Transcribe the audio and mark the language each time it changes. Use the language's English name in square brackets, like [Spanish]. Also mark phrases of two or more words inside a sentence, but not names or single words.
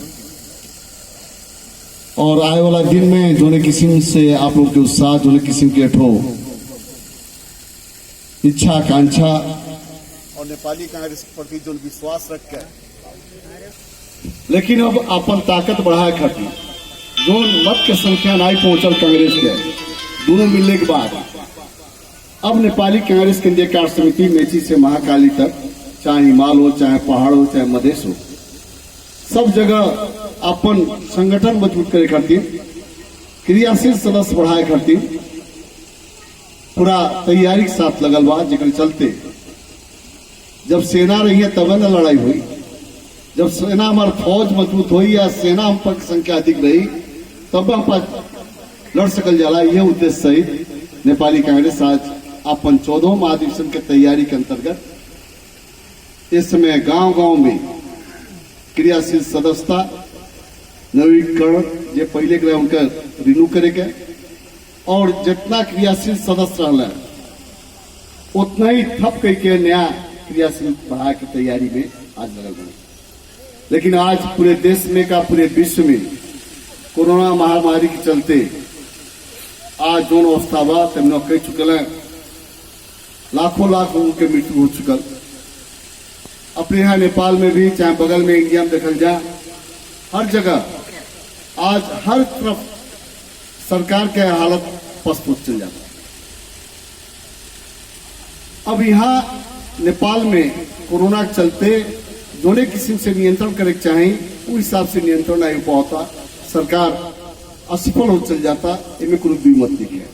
[Bhojpuri] और आए वाला दिन में जोने किस्म से आप लोग के उत्साह, जोने किस्म के ठो इच्छा आकांक्षा और नेपाली कांग्रेस के प्रति जो विश्वास रख के, लेकिन अब अपन ताकत बढ़ाए खातिर जो मत के संख्या नहीं पहुंचल कांग्रेस के दोनों मिलने के बाद अब नेपाली कांग्रेस केंद्रीय कार्य समिति मेची से महाकाली तक, चाहे हिमाल हो, चाहे पहाड़ हो, चाहे मधेश हो, सब जगह अपन संगठन मजबूत करे खातिर, क्रियाशील सदस्य बढ़ाए खातिर पूरा तैयारी के साथ लगल बा। जेकर चलते जब सेना रही है तब न लड़ाई हुई, जब सेना हमार फौज मजबूत हुई या सेना हम पर संख्या अधिक रही तब हम लड़ सकल जाला। यह उद्देश्य सहित नेपाली कांग्रेस आज अपन 14वें महाधिवेशन के तैयारी के अंतर्गत इस समय गांव-गांव में क्रियाशील सदस्यता नवीकरण जे पहले के उनका रिन्यू करे के, और जितना क्रियाशील सदस्य रहला उतना ही थप के नया क्रियाशील बढ़ा के तैयारी में आज लगल बने। लेकिन आज पूरे देश में का पूरे विश्व में कोरोना महामारी के चलते आज जो अवस्था बा तमने कह चुकल है, लाखों लाख लोगों के मृत्यु हो चुकल। अपने यहाँ नेपाल में भी, चाहे बगल में इंडिया में देखल जा, हर जगह आज हर तरफ सरकार के हालत पस्त चल जाता। अब यहाँ नेपाल में कोरोना के चलते जोने किस्म से नियंत्रण करे चाहे उस हिसाब से नियंत्रण नहीं हो पाता, सरकार असफल हो चल जाता, इनमें कोई द्विमत नहीं है।